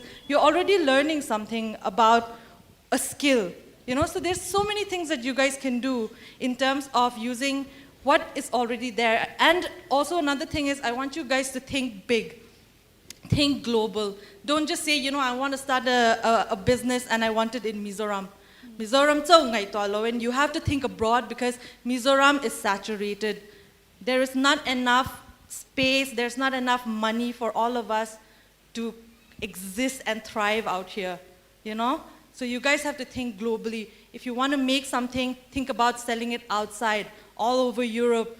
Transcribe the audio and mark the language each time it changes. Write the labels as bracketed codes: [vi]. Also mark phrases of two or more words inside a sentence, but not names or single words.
[en] You're already learning something about a skill, you know. So there's so many things that you guys can do in terms of using what is already there. And also another thing is, I want you guys to think big. Think global. Don't just say, you know, I want to start a business and I want it in Mizoram. [lus] Mizoram tso ngai tolo, [en] and you have to think abroad because Mizoram is saturated. There is not enough space, there's not enough money for all of us to exist and thrive out here, you know? So you guys have to think globally. If you want to make something, think about selling it outside, all over Europe.